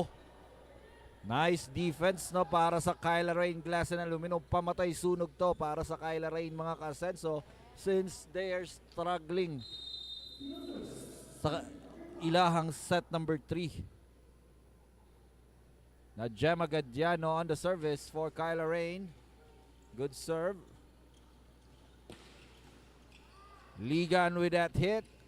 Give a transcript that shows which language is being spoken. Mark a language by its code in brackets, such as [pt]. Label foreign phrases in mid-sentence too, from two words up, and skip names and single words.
[en] Nice defense [ceb] no para sa KYLA REINE Glass and Aluminum. Pamatay sunog to para sa KYLA REINE mga ka-Asenso [en] since they are struggling [ceb] sa ilahang set number 3. [en] Na Gemma Gadjano on the service for KYLA REINE. Good serve. Ligan with that hit.